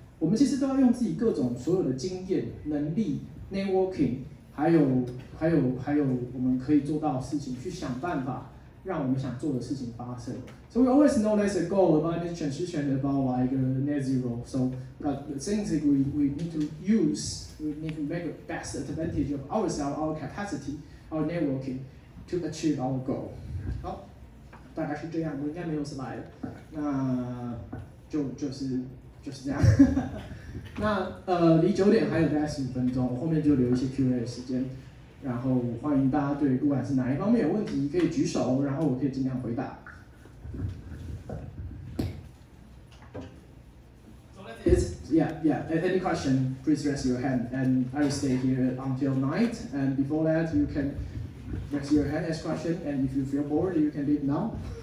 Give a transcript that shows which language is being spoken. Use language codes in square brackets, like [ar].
[zh] 我们其实都要用自己各种所有的经验、能力、networking， 还有我们可以做到的事情，去想办法让我们想做的事情发生。 [en] So we always know there's a goal about this transition about like net zero. So but the things that we need to use, we need to make the best advantage of ourselves, our capacity, our networking to achieve our goal. [zh] 好，大概是这样，我应该没有 slide， 那就是这样。那离9点还有大概15分钟，我后面就留一些 Q&A 的时间，然后欢迎大家对不管是哪一方面有问题可以举手，然后我可以尽量回答。 [en] Any question, please raise your hand, and I will stay here until night. And before that, you can raise your hand, ask question, and if you feel bored, you can leave now.